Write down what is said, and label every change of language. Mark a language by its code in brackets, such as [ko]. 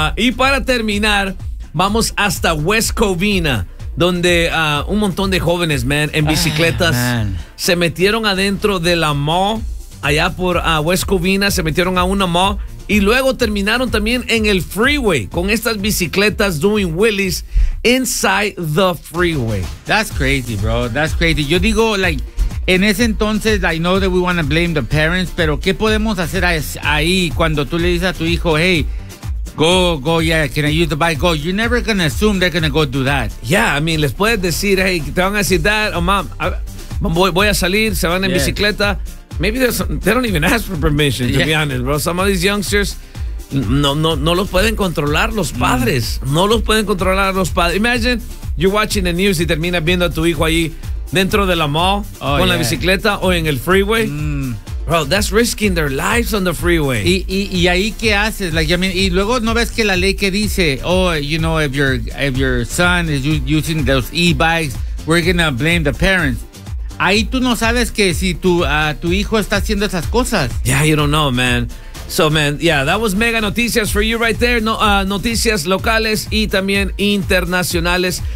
[es] Y para terminar, vamos hasta West Covina, donde un montón de jóvenes, man, en bicicletas se metieron adentro de la mall allá por West Covina, se metieron a una mall y luego terminaron también en el freeway con estas bicicletas [en] doing wheelies inside the freeway. That's crazy, bro. That's crazy. [es] Yo digo, like, en ese entonces, [en] I know that we want to blame the parents, [es] pero ¿qué podemos hacer ahí cuando tú le dices a tu hijo, [en] hey, go, yeah, can I use the bike? Go. You're never going to assume they're going to go do that. [es] Yeah, I mean, les puedes decir, hey, te van a decir, dad, oh, mom, voy a salir, se van en bicicleta. [en] Maybe they don't even ask for permission, to be honest, bro. Some of these youngsters, [es] no los pueden controlar los padres. Mm. No los pueden controlar los padres. [en] Imagine you're watching the news [es] y terminas viendo a tu hijo ahí dentro de la mall con la bicicleta o en el freeway. Mm. [en] Bro, that's risking their lives on the freeway. [es] Y ahí, ¿qué haces? [en] Like, I mean, [es] y luego, ¿no ves que la ley que dice, [en] oh, you know, if your son is using those e-bikes, we're gonna blame the parents? [es] Ahí tú no sabes que si tu hijo está haciendo esas cosas. [en] Yeah, you don't know, man. So, man, yeah, that was mega noticias for you right there. [es] No, noticias locales y también internacionales.